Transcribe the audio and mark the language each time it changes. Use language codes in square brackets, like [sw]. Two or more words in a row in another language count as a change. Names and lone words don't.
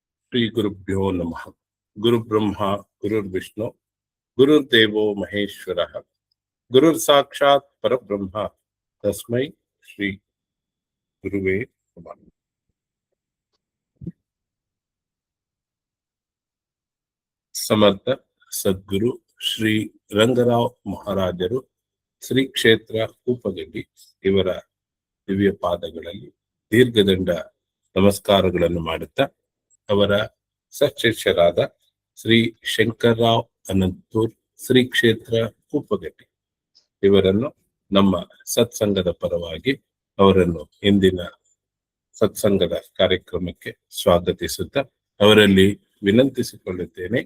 [sa] ಶ್ರೀ ಗುರುಭ್ಯೋ ನಮಃ. ಗುರುಬ್ರಹ್ಮ ಗುರುರ್ವಿಷ್ಣು ಗುರುರ್ದೇವೋ ಮಹೇಶ್ವರ ಗುರುರ್ ಸಾಕ್ಷಾತ್ ಪರಬ್ರಹ್ಮ ತಸ್ಮೈ ಶ್ರೀ ಗುರುವೇ ನಮಃ. [kn] ಸಮರ್ಥ ಸದ್ಗುರು ಶ್ರೀ ರಂಗರಾವ್ ಮಹಾರಾಜರು ಶ್ರೀ ಕ್ಷೇತ್ರ ಕೂಪಗಡ್ಡಿ ಇವರ ದಿವ್ಯ ಪಾದಗಳಲ್ಲಿ ದೀರ್ಘದಂಡ ನಮಸ್ಕಾರಗಳನ್ನು ಮಾಡುತ್ತಾ ಅವರ ಸಶಿಷ್ಯರಾದ ಶ್ರೀ ಶಂಕರರಾವ್ ಅನಂತಪುರ್ ಶ್ರೀ ಕ್ಷೇತ್ರ ಕೂಪಗಡ್ಡಿ ಇವರನ್ನು ನಮ್ಮ ಸತ್ಸಂಗದ ಪರವಾಗಿ ಅವರನ್ನು ಇಂದಿನ ಸತ್ಸಂಗದ ಕಾರ್ಯಕ್ರಮಕ್ಕೆ ಸ್ವಾಗತಿಸುತ್ತಾ ಅವರಲ್ಲಿ ವಿನಂತಿಸಿಕೊಳ್ಳುತ್ತೇನೆ.